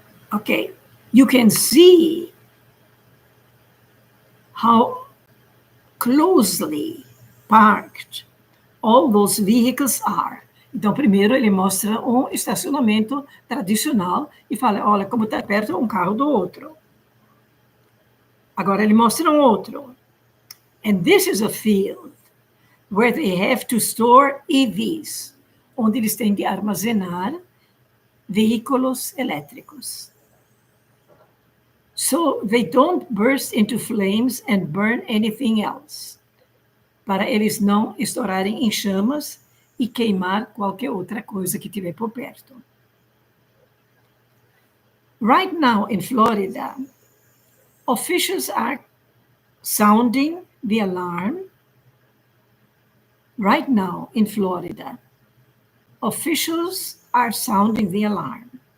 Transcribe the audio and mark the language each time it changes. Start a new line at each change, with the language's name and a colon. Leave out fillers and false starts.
English: Okay, you can see how closely parked all those vehicles are.
Portuguese: Então, primeiro ele mostra um estacionamento tradicional e fala, olha como está perto um carro do outro. Agora ele mostra um outro.
English: And this is a field where they have to store EVs,
Portuguese: onde eles têm de armazenar veículos elétricos.
English: So they don't burst into flames and burn anything else.
Portuguese: Para eles não estourarem em chamas e queimar qualquer outra coisa que tiver por perto.
English: Right now in Florida, officials are sounding the alarm. Right now in Florida, officials are sounding the alarm.